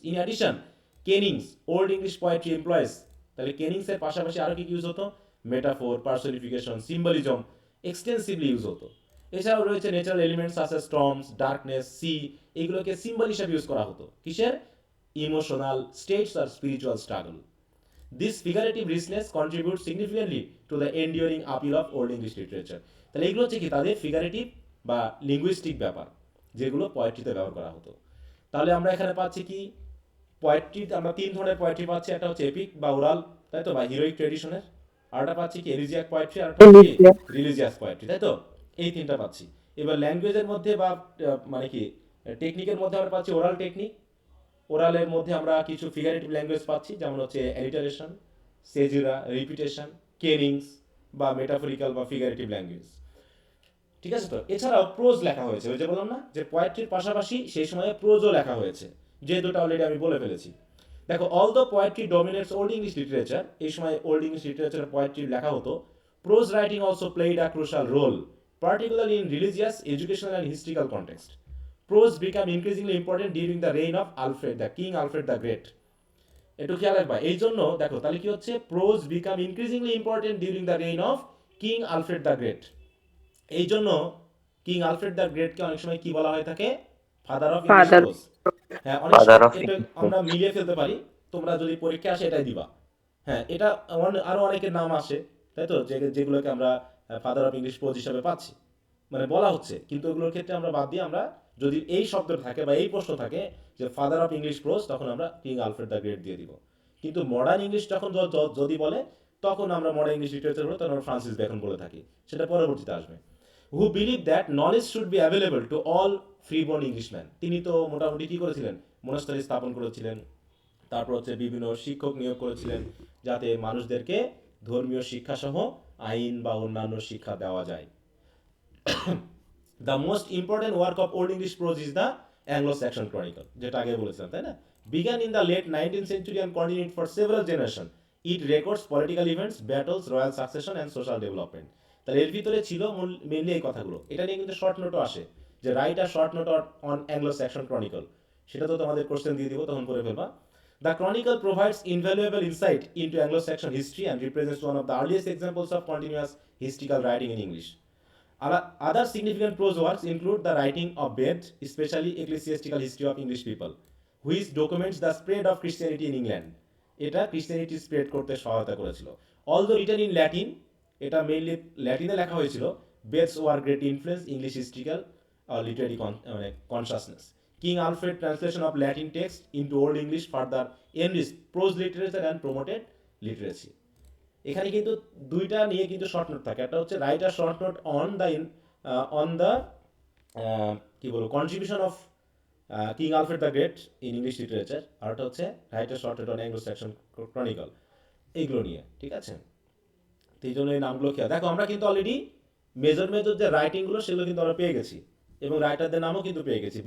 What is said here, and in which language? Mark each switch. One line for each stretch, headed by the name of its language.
English: in addition, kennings old English poetry employs,
Bangla: তাহলে কেনিংসের পাশাপাশি আরও কি ইউজ হতো? Metaphor, personification, symbolism extensively use হতো। এছাড়াও রয়েছে natural elements such storms, darkness, C, এগুলোকে সিম্বল হিসেবে ইউজ করা হতো। কিসের? Emotional states আর spiritual struggle.
English: This figurative richness contributes significantly to the enduring appeal of Old English literature.
Bangla: তাহলে এগুলো হচ্ছে কি তাদের ফিগারেটিভ বা লিঙ্গুইস্টিক ব্যাপার, যেগুলো পোয়েট্রিতে ব্যবহার করা হতো। তাহলে আমরা এখানে পাচ্ছি কি, পোয়েট্রিতে আমরা 3 ধরনের পোয়েট্রি পাচ্ছি। একটা হচ্ছে এপিক বা ওরাল, তাই তো, বা হিরোইক ট্রেডিশনের। আরটা পাচ্ছি কি এলিজিয়াক পোয়েট্রি, আর একটা কি রিলিজিয়াস পোয়েট্রি, তাই তো। এই 3টা পাচ্ছি। এবার ল্যাঙ্গুয়েজের মধ্যে বা মানে কি টেকনিকের মধ্যে আমরা পাচ্ছি ওরাল টেকনিক। ওরালের মধ্যে আমরা কিছু ফিগারেটিভ ল্যাঙ্গুয়েজ পাচ্ছি, যেমন হচ্ছে অ্যালিটারেশন, সেজুরা, রিপিটেশন, কেনিংস বা মেটাফরিক্যাল বা ফিগারেটিভ ল্যাঙ্গুয়েজ। ঠিক আছে তো। এছাড়াও প্রোজ লেখা হয়েছে, ওই যে বললাম না যে পোয়েট্রির পাশাপাশি সেই সময়ে প্রোজও লেখা হয়েছে, যে দুটো অলরেডি আমি বলে ফেলেছি। দেখো,
English: all the poetry dominates old English literature,
Bangla: এই সময় ওল্ড ইংলিশ লিটারেচারে পোয়েট্রি লেখা হতো।
English: Prose writing also played a crucial role, particularly in religious, educational and historical context. Prose became increasingly important during the reign of Alfred, the King Alfred the Great.
Bangla: একটু খেয়াল রাখবা, এই জন্য দেখো তাহলে কি হচ্ছে,
English: Prose became increasingly important during the reign of King Alfred the Great.
Bangla: এই জন্য কিং আলফ্রেড দ্য গ্রেটকে অনেক সময় কি বলা হয়ে থাকে?
English: Father of English Father.
Bangla: Pros. হ্যাঁ, অনেক
English: Father
Bangla: সময়
English: of
Bangla: এটা
English: English
Bangla: আমরা মিলিয়ে ফেলতে পারি, তোমরা যদি পরীক্ষা আসে এটাই দিবা। হ্যাঁ, এটা আরো অনেকের নাম আসে, তাই তো, যেগুলোকে আমরা ফাদার অফ ইংলিশ প্রোজ হিসাবে পাচ্ছি, মানে বলা হচ্ছে। কিন্তু এগুলোর ক্ষেত্রে আমরা বাদ দিয়ে, আমরা যদি এই শব্দ থাকে বা এই প্রশ্ন থাকে যে ফাদার অফ ইংলিশ প্রোজ, তখন আমরা কিং আলফ্রেড দ্য গ্রেট দিয়ে দিব। কিন্তু মডার্ন ইংলিশ যখন যদি বলে, তখন আমরা মডার্ন ইংলিশ লিটারেচার বলে, তখন আমরা ফ্রান্সিস বেকন বলে থাকি, সেটা পরবর্তীতে আসবে।
English: Who believe that knowledge should be available to all freeborn Englishman.
Bangla: তিনি তো মোটামুটি কি করেছিলেন? মোনাস্টারি স্থাপন করেছিলেন, তারপর হচ্ছে বিভিন্ন শিক্ষক নিয়োগ করেছিলেন, যাতে মানুষদেরকে ধর্মীয় শিক্ষাসহ আইন বা অন্যান্য শিক্ষা দেওয়া যায়।
English: The most important work of Old English prose is the Anglo-Saxon Chronicle,
Bangla: যেটা আগে বলেছিলাম, তাই না?
English: Began in the late 19th century and continued for several generations. It records political events, battles, royal succession and social development.
Bangla: তাহলে এর ভিতরে ছিল mainly এই কথাগুলো। এটা নিয়ে কিন্তু শর্ট নোটও আসে, যে
English: Write a short note on Anglo-Saxon Chronicle।
Bangla: সেটা তো তোমাদের কোশ্চেন দিয়ে দিব, তখন করে ফেলবা।
English: The Chronicle provides invaluable insight into Anglo-Saxon history and represents one of the earliest examples of continuous historical writing in English. Other significant prose works include the writing of Bede, especially ecclesiastical history of English people, which documents the spread of Christianity in England.
Bangla: এটা Christianity spread করতে সহায়তা করেছিল।
English: Although written in Latin,
Bangla: এটা mainly ল্যাটিনে লেখা হয়েছিল।
English: Bede's were great influence English historical literary consciousness. King Alfred translation of Latin text into Old English further enriched prose literature and promoted literacy.
Bangla: এখানে কিন্তু দুইটা নিয়ে কিন্তু শর্ট নোট থাকে। একটা হচ্ছে
English: write a short note on the কি বলবো contribution of King Alfred the Great in English literature,
Bangla: আর একটা হচ্ছে write a short note on Anglo-Saxon chronicle, এইগুলো নিয়ে। ঠিক আছে, তো এই জন্য এই নামগুলো খেয়াল দেখো। আমরা কিন্তু অলরেডি মেজর যে রাইটিংগুলো, সেগুলো কিন্তু আমরা পেয়ে গেছি, এবং রাইটারদের নামও কিন্তু পেয়ে গেছি।